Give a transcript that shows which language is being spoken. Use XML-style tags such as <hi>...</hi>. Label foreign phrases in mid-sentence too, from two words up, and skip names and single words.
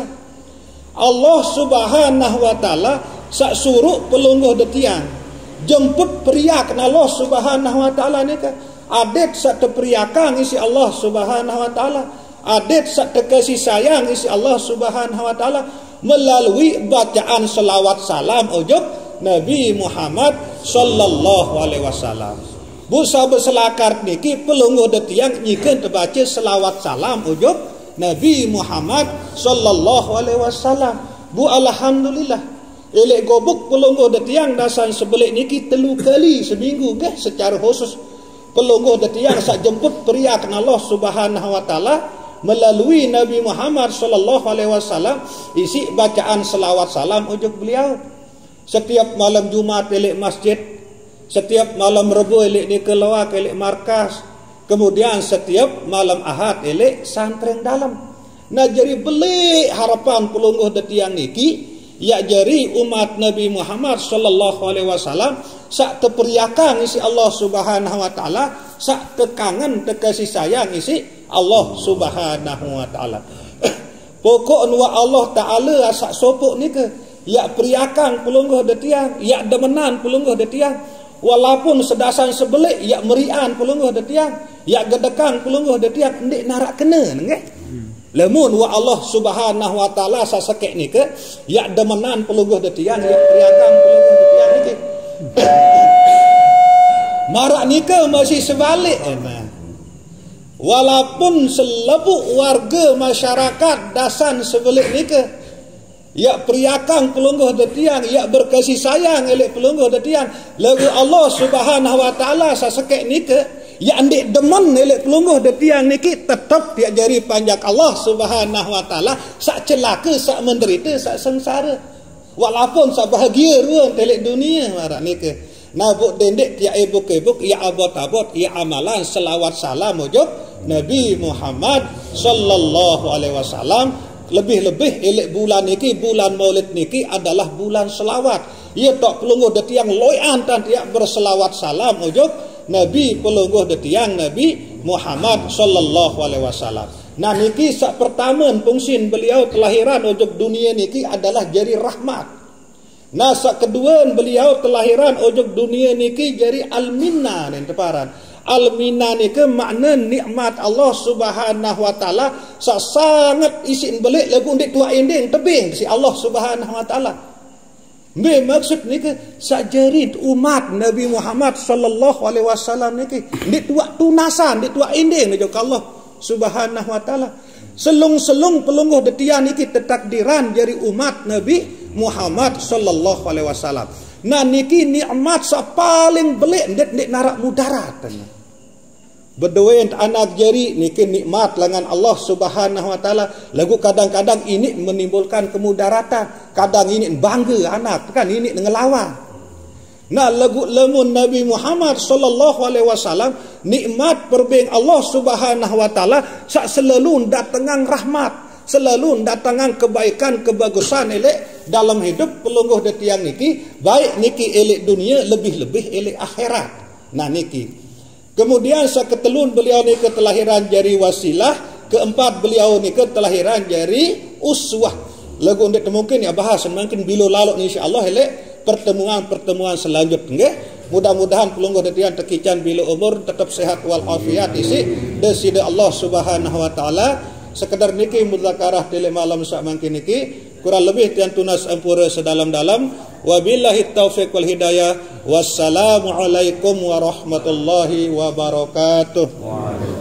<ar>الله سبحانه وتعالى</ar> <sas>sak suruh pelungguh detiang jemput periak</sas> <ar>الله سبحانه وتعالى</ar> <sas>ni kan adet sak terperiakan isi</sas> <ar>الله سبحانه وتعالى,</ar> <sas>adet sak terkasih sayang isi</sas> <ar>الله سبحانه وتعالى</ar> <sas>melalui bacaan selawat salam ojok Nabi Muhammad</sas> <ar>صلى الله عليه وسلم.</ar> <sas>Busa berselakar niki pelungguh detiang nyikeun terbaca selawat salam ojok Nabi Muhammad</sas> <ar>صلى الله عليه وسلم.</ar> <sas>Bu alhamdulillah elek gobuk pelungguh detiang dasan sebelik niki 3 kali seminggu ke secara khusus pelungguh detiang sak jemput periak</sas> <ar>الله سبحانه وتعالى</ar> <sas>melalui Nabi Muhammad</sas> <ar>صلى الله عليه وسلم</ar> <sas>isi bacaan selawat salam ujug beliau.</sas> <id>Setiap malam Jumat elek masjid, setiap malam Rebo elek di keluar elek markas, kemudian setiap malam Ahad elek santren dalam.</id> <sas>Nah jadi belik harapan pelungguh detiang niki ya jari umat Nabi Muhammad</sas> <ar>صلى الله عليه وسلم</ar> <sas>sak teperiakan isi</sas> <ar>الله سبحانه وتعالى,</ar> <sas>sak tekangan tekasih sayang isi</sas> <ar>الله سبحانه وتعالى.</ar> <sas>Pokok nuwa</sas> <ar>الله تعالى</ar> <sas>sak sopok nika ya periakan pelungguh detiang, ya demenan pelungguh detiang, walaupun sedasan sebelik ya merian pelungguh detiang, ya gedekan pelungguh detiang ndik narak kena nggih. Lamun wa</sas> <ar>الله سبحانه وتعالى</ar> <sas>sasekek nika ya demenan pelungguh detiang, ya periakan pelungguh detiang niki. Marak nika masih sebalik. Walaupun selebuk warga masyarakat dasan sebelik nika ya periakan pelungguh detiang, ya berkasih sayang elek pelungguh detiang, lagu</sas> <ar>الله سبحانه وتعالى</ar> <sas>sasekek nika ya andik demen elek pelungguh detiang niki tetap dia jari panjak</sas> <ar>الله سبحانه وتعالى</ar> <sas>sak celaka, sak menderita, sak sengsara, walaupun sak bahagia ruang elek dunia marak nika. Nah buk dendek ya ebuk-ebuk ya abot-abot ya amalan selawat salam ujug Nabi Muhammad</sas> <ar>صلى الله عليه وسلم.</ar> <sas>Lebih-lebih elek bulan niki, bulan Maulid niki adalah bulan selawat. Ia tak pelungguh detiang loyan dan dia berselawat salam ujug Nabi pelungguh detiang Nabi Muhammad</sas> <ar>صلى الله عليه وسلم.</ar> <sas>Nah niki sak pertama fungsin beliau kelahiran ujug dunia niki adalah jari rahmat. Nah sak kedua beliau kelahiran ujug dunia niki jari al-minna nen teparan. Al-minna niki makna nikmat</sas> <ar>الله سبحانه وتعالى</ar> <sas>sangat isin belik lagu ndik tua ending tebing si Allah Subhanahu wa taala. Be maksud niki sajari umat Nabi Muhammad</sas> <ar>صلى الله عليه وسلم</ar> <sas>niki ndik tua tunasan, ndik tua ending ujug</sas> <ar>الله سبحانه وتعالى.</ar> <sas>Selung-selung pelungguh detiang niki tetakdiran jari umat Nabi Muhammad</sas> <ar>صلى الله عليه وسلم.</ar> <sas>Nah niki nikmat sa paling belik ndik narak mudarat. Berdoa anak jari niki nikmat lengan</sas> <ar>الله سبحانه وتعالى.</ar> <id>Lagu kadang-kadang ini menimbulkan kemudaratan, kadang ini bangga anak kan ini ngelawan.</id> <sas>Nah lagu lemun Nabi Muhammad</sas> <ar>صلى الله عليه وسلم</ar> <sas>nikmat perbeng</sas> <ar>الله سبحانه وتعالى</ar> <sas>sak selalu datengang rahmat, selalu datangan kebaikan kebagusan elek dalam hidup pelungguh de tiang niki, baik niki elek dunia lebih-lebih elek akhirat. Nah niki. Kemudian saketelun beliau ni ketelahiran jari wasilah, keempat beliau ni ketelahiran jari uswah. Lagu undik mungkin ya bahas mungkin bila lalu insyaallah elek pertemuan-pertemuan selanjutnya. Mudah-mudahan pelungguh detian tekican bila umur tetap sehat wal afiat isi desida</sas> <ar>الله سبحانه وتعالى.</ar> <sas>Sekedar niki mudzakarah tele malam sak mangkin niki kurang lebih tian tunas ampura sedalam-dalam.</sas> <ar>وبالله التوفيق والهداية. والسلام عليكم ورحمة الله وبركاته.</ar>